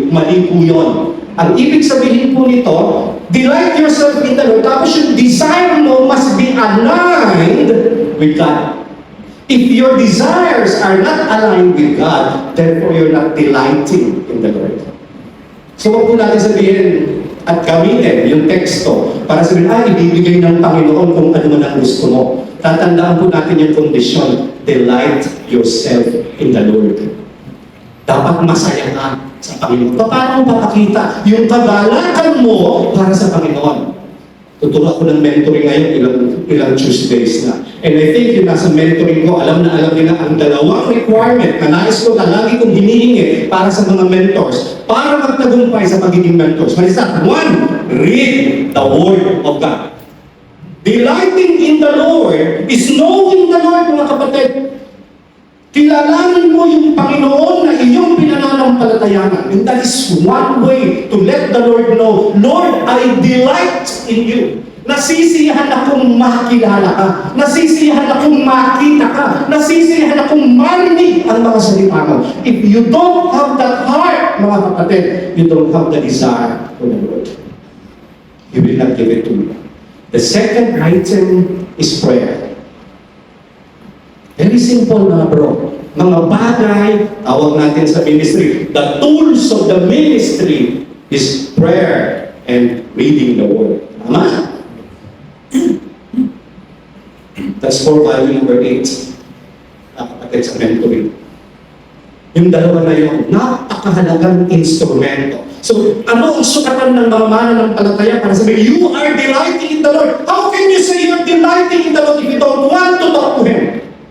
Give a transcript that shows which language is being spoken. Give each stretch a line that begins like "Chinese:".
Filipino: Mali po yun. Ang ibig sabihin po nito,
English: delight yourself in the Lord,
Filipino: tapos yung desire mo
English: must be aligned with God. If your desires are not aligned with God, therefore you're not delighting in the Lord.
Filipino: So wag po natin sabihin at gamitin yung teksto para sabihin, ibibigay ng Panginoon kung ano man ang gusto mo. Tatandaan po natin yung condition,
English: delight yourself in the Lord.
Filipino: Dapat masaya ka sa Panginoon. Paano papakita yung kagalakan mo para sa Panginoon? Tuturo ako ng mentoring ngayon ilang Tuesdays na.
English: And I think
Filipino: yung nasa mentoring ko, alam nila ang dalawang requirement na nais ko na lagi kong hinihingi para sa mga mentors, para magtagumpay sa pagiging mentors.
English: What is that? One, read the Word of God. Delighting in the Lord is knowing the Lord,
Filipino: mga kapatid. Kilalanin mo yung Panginoon na iyong pinananampalatayanan.
English: And that is one way to let the Lord know, Lord, I delight in you.
Filipino: Nasisiyahan akong makilala ka. Nasisiyahan akong makita ka. Nasisiyahan akong marinig ang mga salita mo.
English: If you don't have that heart,
Filipino: mga kapatid,
English: you don't have the desire for the Lord. He will not give it to you. The second item is prayer. Very simple, mga bro.
Filipino: Mga bagay, tawag natin sa ministry,
English: the tools of the ministry is prayer and reading the Word.
Filipino: Tama?
English: That's for value number 8.
Filipino: Nakapatid sa mentoring. Yung dalawa na yun, napakahalagang instrumento. So, ano ang sukatan ng mga mananampalataya para sabihin,
English: you are delighting in the Lord. How can you say you're delighting in the Lord if you don't want to talk to Him?